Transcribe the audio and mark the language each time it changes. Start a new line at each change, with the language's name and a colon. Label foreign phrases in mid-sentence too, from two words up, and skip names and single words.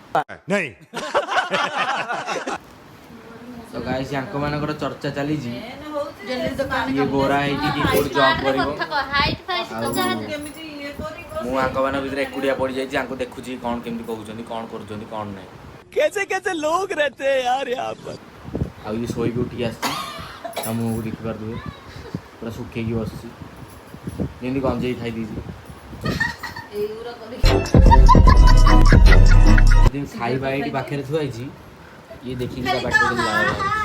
Odia: ତ ଗାଇସ୍ ୟାଙ୍କ ମାନଙ୍କର ଚର୍ଚ୍ଚା ଚାଲିଛି ଇଏ ଗୋରା ହେଇକି କି କୋଉଠି ଜବ୍ କରିବ। କେମିତି ଇଏ କରିବ ମୁଁ ୟାଙ୍କ ମାନଙ୍କ ଭିତରେ ଏକୁଟିଆ ପଡ଼ିଯାଇଛି, ୟାଙ୍କୁ ଦେଖୁଛି କ'ଣ କେମିତି କହୁଛନ୍ତି, କ'ଣ କରୁଛନ୍ତି, କ'ଣ ନାହିଁ।
Hindi: कैसे कैसे लोग रहते हैं यार यहाँ पर।
Odia: ଆଉ ଇଏ ଶୋଇକି ଉଠିକି ଆସିଛି, ତା ମୁହଁକୁ ଦେଖିପାରୁଥିବେ ପୁରା ଶୁଖେଇକି ବସିଛି ଯେମିତି ଗଞ୍ଜେଇ ଖାଇ ଦେଇଛି। ଏଇଗୁରା କରିକି ଖାଇବା ଏଇଠି ପାଖରେ ଥୁଆ ହେଇଛି, ଇଏ ଦେଖିକି ତା ପାଟିରେ ଲାଳ ବାହାରୁଛି।